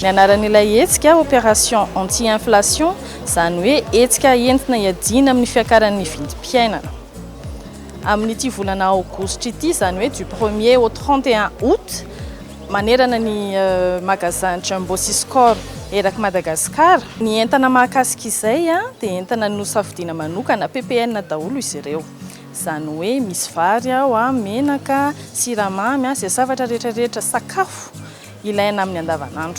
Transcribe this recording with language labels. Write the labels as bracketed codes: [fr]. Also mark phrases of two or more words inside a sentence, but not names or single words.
[mg] Ny anaran'ilay hetsika [fr] opération anti-inflation [mg] izany hoe hetsika entina iadina amin'ny fiakaran'ny vidim-piainana. Amin'ity volana aogositra ity izany hoe [fr] du 1er au 31 août [mg] manerana ny magasin jumbo sy score eraky Madagasikara. Ny entana mahakasika izay dia entana nosafidiana manokana PPN daholo izy ireo. Izany hoe misy vary ao, menaka, siramamy, izay zavatra rehetrarehetra sakafo ilaina amin'ny andavanandro.